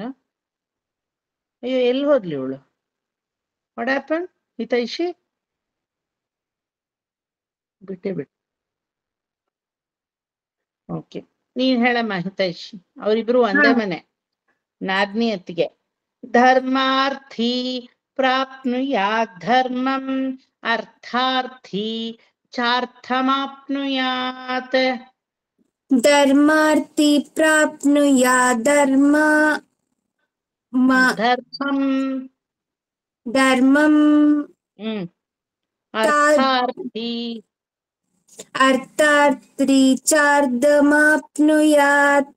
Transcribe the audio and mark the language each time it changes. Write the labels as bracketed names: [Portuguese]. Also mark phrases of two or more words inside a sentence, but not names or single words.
[Kannada] ಅಯ್ಯೋ, ಎಲ್ಲಿ ಹೋದ್ಲಿ ಇವಳು? [English] what happen [Kannada] ಹಿತೈಷಿ? ಬಿಟ್ಟೆ. ಓಕೆ, ನೀನ್ ಹೇಳಮ್ಮ ಹಿತೈಷಿ. ಅವರಿಬ್ರು ಒಂದೇ ಮನೆ, ನಾದ್ನಿ ಅತ್ತಿಗೆ. [Sanskrit] ಧರ್ಮಾರ್ಥಿ ಪ್ರಾಪ್ನುಯಾತ್ ಧರ್ಮಂ ಅರ್ಥಾರ್ಥಿ ಚಾರ್ಥಮಾಪ್ನುಯಾತ್. ಧರ್ಮಾರ್ಥಿ ಪ್ರಾಪ್ನುಯಾತ್ ಧರ್ಮಂ ಅರ್ಥಾರ್ಥಿ ಚಾರ್ಥಮಾಪ್ನುಯಾತ್.